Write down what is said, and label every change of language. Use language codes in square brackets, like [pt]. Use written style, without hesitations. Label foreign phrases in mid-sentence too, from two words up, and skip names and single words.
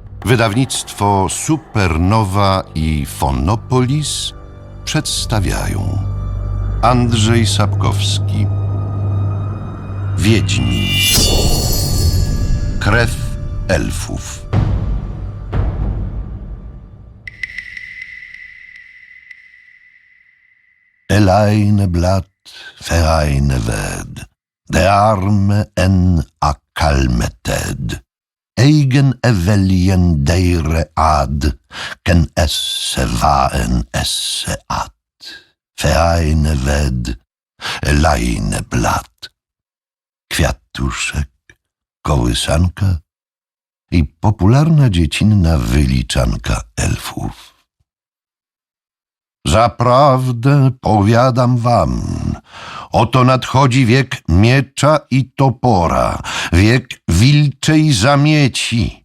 [pl] Wydawnictwo Supernowa i Fonopolis przedstawiają Andrzej Sapkowski. Wiedźmin. Krew elfów. Elaine blad vereine ved, de arme en akalmeted. Eigen evelien deire ad, ken esse vaen esse at. Vereine ved, Elaine blad. Kwiatuszek, kołysanka i popularna dziecinna wyliczanka elfów. Zaprawdę powiadam wam, oto nadchodzi wiek miecza i topora, wiek wilczej zamieci.